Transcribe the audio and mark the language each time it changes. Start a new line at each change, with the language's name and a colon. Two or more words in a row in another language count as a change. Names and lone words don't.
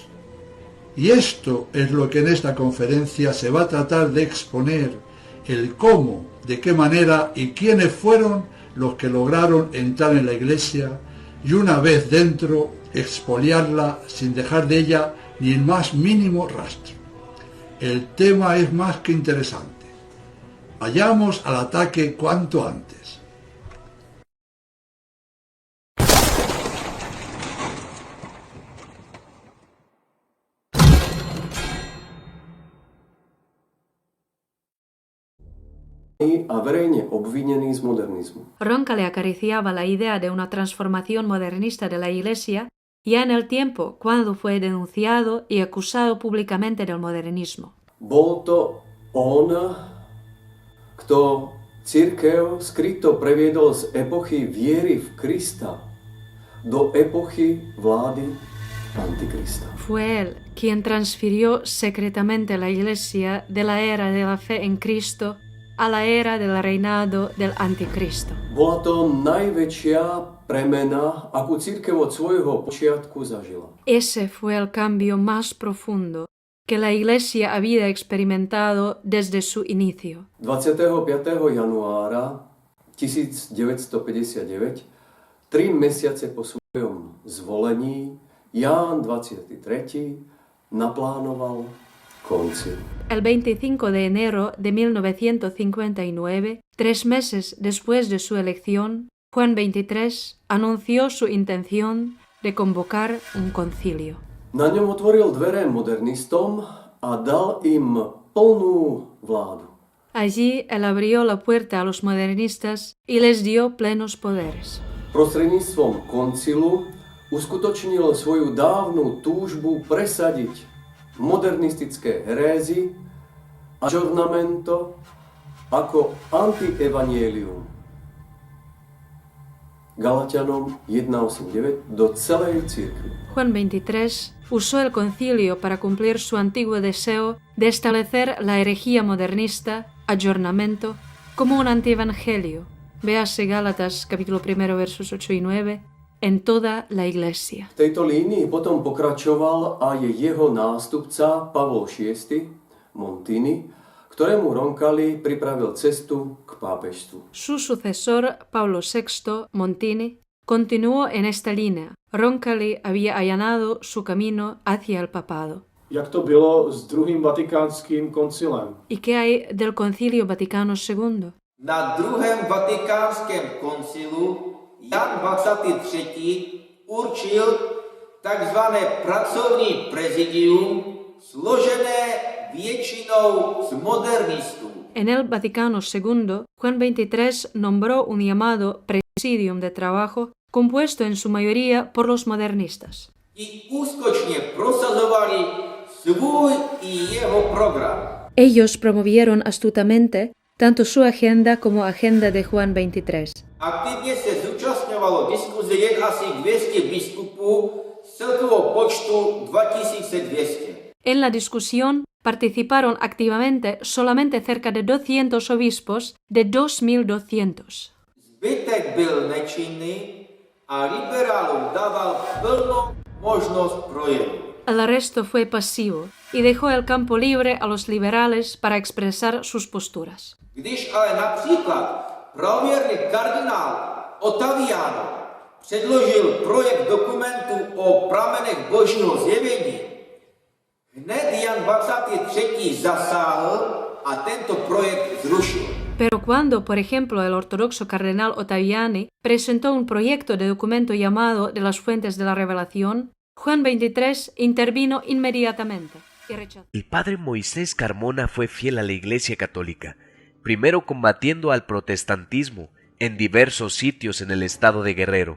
Spanish: Y esto es lo que en esta conferencia se va a tratar de exponer: el cómo, de qué manera y quiénes fueron los que lograron entrar en la Iglesia y, una vez dentro, expoliarla sin dejar de ella ni el más mínimo rastro. El tema es más que interesante. Vayamos al ataque cuanto antes.
Slovak: A verejne obvinený z modernizmu.
Spanish: Roncalli acariciaba la idea de una transformación modernista de la Iglesia ya en el tiempo cuando fue denunciado y acusado públicamente del modernismo.
Slovak: Bol to on, kto cirkev skryto previedol z epochy viery v Krista do epochy vlády Antikrista.
Spanish: Fue él quien transfirió secretamente la Iglesia de la era de la fe en Cristo a la era del reinado del Anticristo.
Slovak: Bola to najväčšia premena, akú cirkev od svojho počiatku zažila.
Spanish: Ese fue el cambio más profundo que la Iglesia había experimentado desde su inicio.
Slovak: 25. januára 1959, 3 mesiace po svojom zvolení, Ján 23. naplánoval koncil.
Spanish: El 25 de enero de 1959, 3 meses después de su elección, Juan XXIII anunció su intención de convocar un concilio.
Slovak: Na ňom otvoril dvere modernistom a dal im plnú vládu.
Spanish: Allí él abrió la puerta a los modernistas y les dio plenos poderes.
Slovak: Prostredníctvom koncilu uskutočnil svoju dávnu túžbu presadiť modernistické herézy a aggiornamento ako antievangelium. Galatianom 1.8.9 do celej cirkvi.
Spanish: Juan XXIII usó el concilio para cumplir su antiguo deseo de establecer la herejía modernista, aggiornamento, como un antievangelio. Véase Gálatas capítulo 1 versos 8 y 9, en toda la Iglesia.
Slovak: V tejto línii potom pokračoval aj jeho nástupca Pavol VI. Montini, ktorému Roncalli pripravil cestu k pápežstvu.
Spanish: Su sucesor, Pablo VI. Montini, continuó en esta línea. Roncalli había allanado su camino hacia el papado.
Czech: Jak to bylo s druhým vatikánským koncilem?
Spanish: ¿Y qué hay del Concilio Vaticano II?
Czech: Na druhém vatikánském koncilu Jan 23. určil takzvané pracovní prezidium složené většinou z modernistů.
Spanish: En el Vaticano II, Juan XXIII nombró un llamado Presidium de Trabajo compuesto en su mayoría por los modernistas.
Czech: Ti úskočně prosazovali svůj i jeho program.
Spanish: Ellos promovieron astutamente tanto su agenda como agenda de Juan 23.
Czech: Aktivně se zúčastňovalo diskuze jen asi 200 biskupů z celkového počtu 2200.
Spanish: En la discusión participaron activamente solamente cerca de 200 obispos de 2200.
Czech: Zbytek byl nečinný a liberálům dával plnou možnost projevu.
Spanish: El resto fue pasivo y dejó el campo libre a los liberales para expresar sus posturas.
Czech: Když ale například pravěrný kardinál Ottaviano předložil projekt dokumentu o pramenech božího zjevení, hned Jan 23. zasáhl a tento projekt zrušil.
Spanish: Pero cuando, por ejemplo, el ortodoxo cardenal Ottaviani presentó un proyecto de documento llamado de las fuentes de la revelación, Juan 23 intervino inmediatamente y rechazó. El padre Moisés Carmona fue fiel a la Iglesia Católica, primero combatiendo al protestantismo en diversos sitios en el estado de Guerrero.